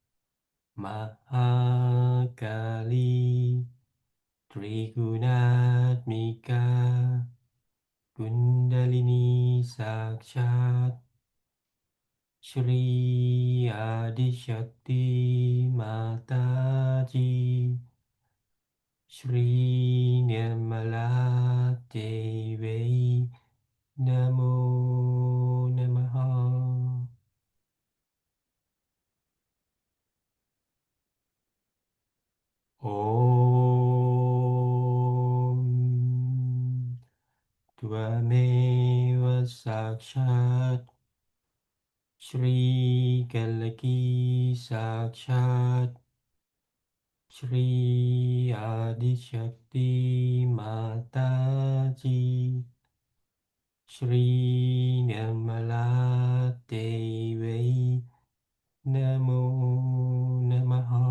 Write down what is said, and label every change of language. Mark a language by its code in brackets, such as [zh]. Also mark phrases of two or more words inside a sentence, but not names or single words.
[sa] महाकाली त्रिगुणात्मिका कुण्डलिनी साक्षात् श्री आदिशक्ति माताजी श्री निर्मला देवी नमो नमः. [th] Om สองมือเปิดวางไว้บนตักขอให้เรามองไปที่รูปของคุณแม่สิมาตจีสักครู่ [en] Both hands open on the lap. Then please look at Shri Mataji's photo for a few minutes. [sa] โอม त्वमेव साक्षात् श्रीकल्की साक्षात् श्री आदिशक्ति माताजी श्री निर्मला देवी नमो नमः.